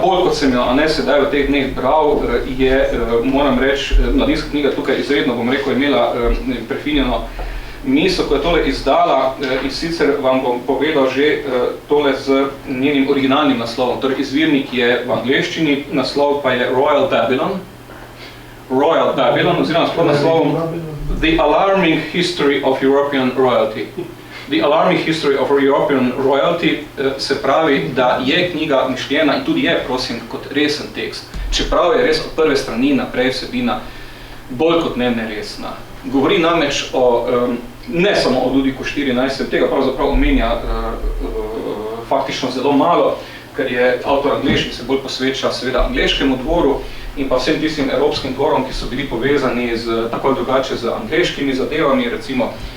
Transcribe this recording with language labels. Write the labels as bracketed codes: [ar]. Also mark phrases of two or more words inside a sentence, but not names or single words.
[sl] bolj kot sem jo sedaj v teh dneh bral, je, moram reči, Mladinska knjiga tukaj izredno, bom rekel, imela prefinjeno misel, ko je tole izdala, in sicer vam bom povedal že tole z njenim originalnim naslovom, torej izvirnik je v angleščini, naslov pa je Royal Babylon, oziroma s podnaslovom The Alarming History of European Royalty. The Alarming History of European Royalty se pravi, da je knjiga mišljena in tudi je, prosim, kot resen tekst. Čeprav je res od prve strani naprej vsebina bolj kot ne neresna. Govori namreč ne samo o Ludviku XIV, tega pravzaprav omenja faktično zelo malo, ker je avtor angleški, se bolj posveča seveda angleškemu dvoru in pa vsem tistim evropskim dvorom, ki so bili povezani z tako drugače z angleškimi zadevami, recimo